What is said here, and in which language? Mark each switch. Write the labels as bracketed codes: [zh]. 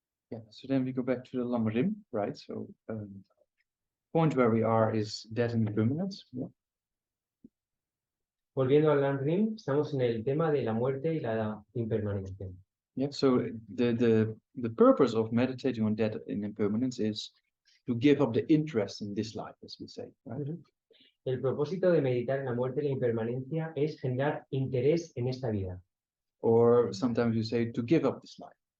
[en] Yeah, so then we go back to the Lamrim, right? So point where we are is death and impermanence. Yeah. [es] Volviendo al Lamrim, estamos en el tema de la muerte y la impermanencia. [en] Yeah, so the purpose of meditating on death and impermanence is to give up the interest in this life, as we say, right? [es] El propósito de meditar en la muerte y la impermanencia es generar interés en esta vida. [en] Or sometimes you say to give up this life.